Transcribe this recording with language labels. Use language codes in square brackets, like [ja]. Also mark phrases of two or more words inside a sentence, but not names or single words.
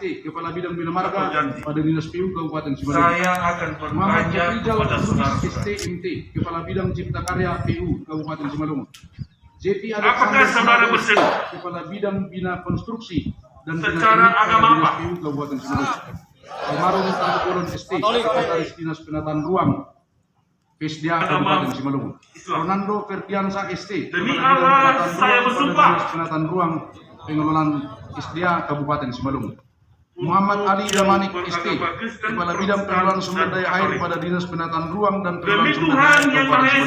[id] ST, Kepala Bidang Bina Marga janji. pada Dinas PU Kabupaten Simalungun. saya akan Muhammad bertanya Rizal kepada Lubis saudara-saudara. ST MT, Kepala Bidang Cipta Karya PU Kabupaten Simalungun. JP Apakah saudara Sinaga, bersedia? Kepala Bidang Bina Konstruksi dan Secara Teknik agama pada Dinas apa? PU Kabupaten Simalungun. Almarhum Tangkubolon ST, Sekretaris Dinas Penataan Ruang Pesdia Agama Kabupaten Simalungun. Islam. Ronaldo Ferdiansa ST, Demi Kepala Bidang Allah, Penataan saya Ruang pada bersumpah. Dinas Penataan Ruang Pengelolaan Pesdia Kabupaten Simalungun. Muhammad Ali Damanik ST, Kepala Bidang Pengelolaan Sumber Daya Air pada Dinas Penataan Ruang dan Demi Pengelolaan Sumber Daya Tuhan Air yang Kabupaten Maha Esa,